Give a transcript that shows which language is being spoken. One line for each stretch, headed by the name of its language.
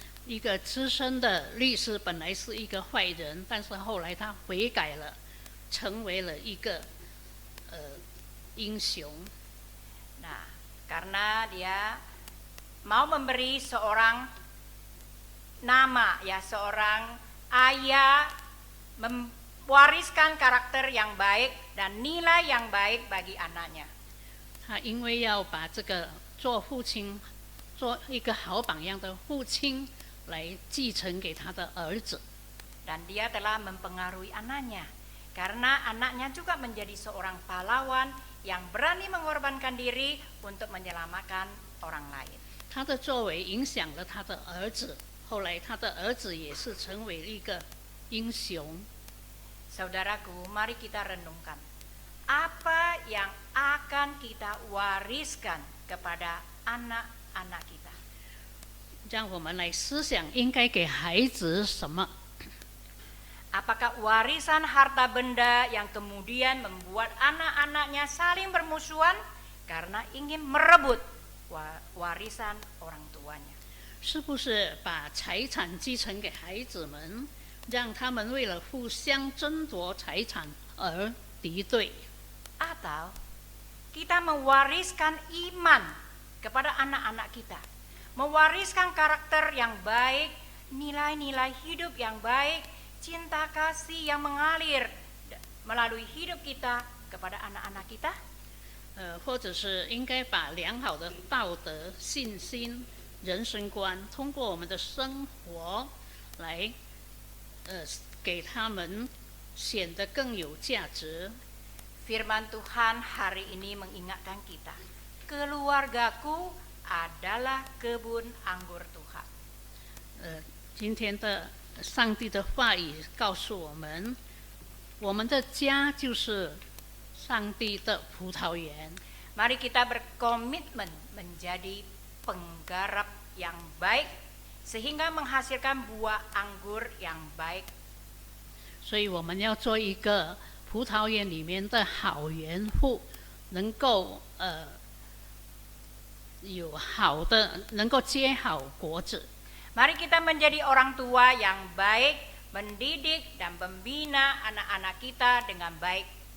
Chinese: 一个资深的律师本来是一个坏人，但是后来他悔改了，成为了一个英雄。
Indonesian: Nah, karena dia mau memberi seorang nama, ya seorang ayah, mewariskan karakter yang baik dan nilai yang baik bagi anaknya.
Chinese: 他因为要把这个做父亲，做一个好榜样的父亲来继承给他的儿子。
Indonesian: Dan dia telah mempengaruhi anaknya, karena anaknya juga menjadi seorang pahlawan yang berani mengorbankan diri untuk menyelamatkan orang lain.
Chinese: 他的作为影响了他的儿子，后来他的儿子也是成为一个英雄。
Indonesian: Saudaraku, mari kita renungkan. Apa yang akan kita wariskan kepada anak-anak kita?
Chinese: 让我们来思想，应该给孩子什么？
Indonesian: Apakah warisan harta benda yang kemudian membuat anak-anaknya saling bermusuhan karena ingin merebut warisan orang tuanya?
Chinese: 是不是把财产继承给孩子们，让他们为了互相争夺财产而敌对？
Indonesian: Atau kita mewariskan iman kepada anak-anak kita, mewariskan karakter yang baik, nilai-nilai hidup yang baik, cinta kasih yang mengalir melalui hidup kita kepada anak-anak kita?
Chinese: 或者是应该把良好的道德、信心、人生观，通过我们的生活来，给他们显得更有价值。
Indonesian: Firman Tuhan hari ini mengingatkan kita, keluargaku adalah kebun anggur Tuhan.
Chinese: 今天的上帝的话语告诉我们，我们的家就是上帝的葡萄园。
Indonesian: Mari kita berkomitmen menjadi penggarap yang baik sehingga menghasilkan buah anggur yang baik.
Chinese: 所以我们要做一个葡萄园里面的好园户，能够有好的，能够结好果子。
Indonesian: Mari kita menjadi orang tua yang baik, mendidik dan membina anak-anak kita dengan baik.